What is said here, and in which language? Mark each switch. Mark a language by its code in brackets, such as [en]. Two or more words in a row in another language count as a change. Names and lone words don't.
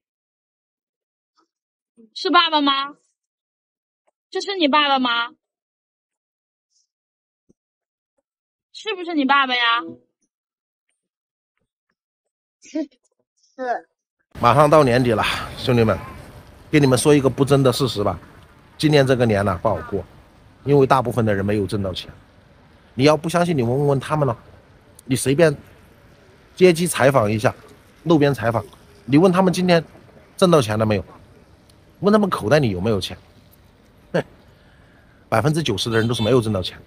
[zh] 是爸爸吗？这是你爸爸吗？是不是你爸爸呀？是。马上到年底了，兄弟们，给你们说一个不争的事實吧，今年這個年呢不好過，因為大部分的人沒有掙到錢。你要不相信，你問問他們了，你隨便街機採訪一下，路邊採訪，你問他們今天掙到錢了沒有，問他們口袋裡有沒有錢，90%的人都是沒有掙到錢。